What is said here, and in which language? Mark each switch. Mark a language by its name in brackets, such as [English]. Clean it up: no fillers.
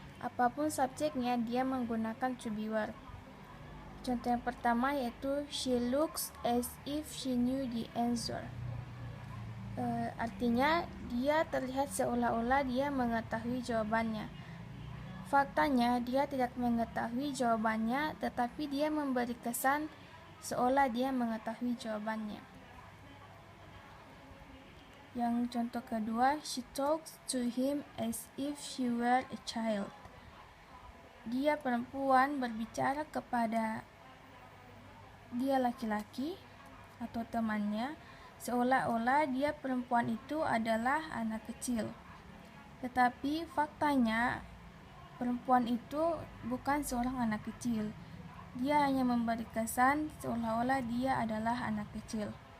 [Indonesian] Apapun subjeknya dia menggunakan to be were. Contoh yang pertama yaitu [English] she looks as if she knew the answer. [Indonesian] Artinya dia terlihat seolah-olah dia mengetahui jawabannya. Faktanya dia tidak mengetahui jawabannya, tetapi dia memberi kesan seolah dia mengetahui jawabannya. Yang contoh kedua, [English] she talks to him as if she were a child. [Indonesian] Dia perempuan berbicara kepada dia laki-laki atau temannya seolah-olah dia perempuan itu adalah anak kecil. Tetapi faktanya perempuan itu bukan seorang anak kecil. Dia hanya memberi kesan seolah-olah dia adalah anak kecil.